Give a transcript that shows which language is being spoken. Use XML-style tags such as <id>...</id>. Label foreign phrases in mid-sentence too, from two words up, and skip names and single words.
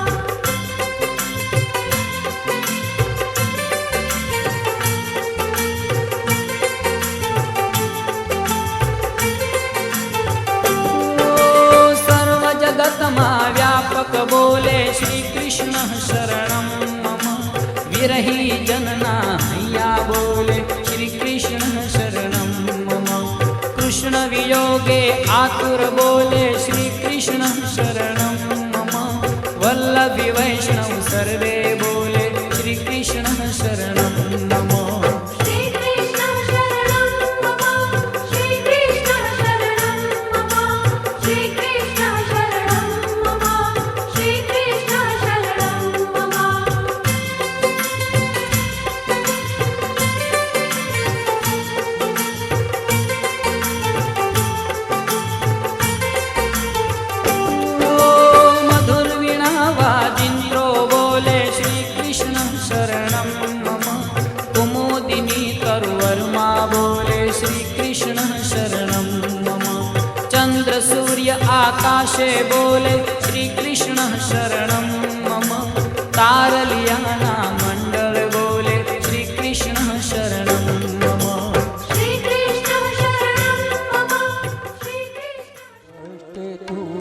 <gu>સર્વ જગત મા વ્યાપક બોલે</gu> <sa>श्री कृष्ण शरणं मम।</sa> <gu>વિરહી જનના હૈયા બોલે</gu> <sa>श्री कृष्ण शरणं मम।</sa> <gu>કૃષ્ણ વિયોગે આતુર બોલે</gu> <sa>श्री कृष्ण शरणं मम।</sa> <gu>વલ્લભી વૈષ્ણવ સર્વે બોલે</gu> <sa>श्री कृष्ण शरणं मम। श्री कृष्ण शरणं मम श्री कृष्ण शरणं मम श्री कृष्ण शरणं मम श्री कृष्ण शरणं मम।</sa> <gu>મધુર વીણા વાજિંદ્રો બોલે</gu> <sa>श्री कृष्ण शरणं मम।</sa> <gu>કુમુદિની તરુવર્મા બોલે</gu> <sa>श्री कृष्ण शरणं मम।</sa> <gu>ચંદ્ર સૂર્ય આકાશે બોલે</gu> <sa>श्री कृष्ण शरणं मम।</sa> <gu>તારલિયાના મંડળ બોલે</gu> <sa>श्री कृष्ण शरणं मम। श्री कृष्ण शरणं मम श्री कृष्ण</sa>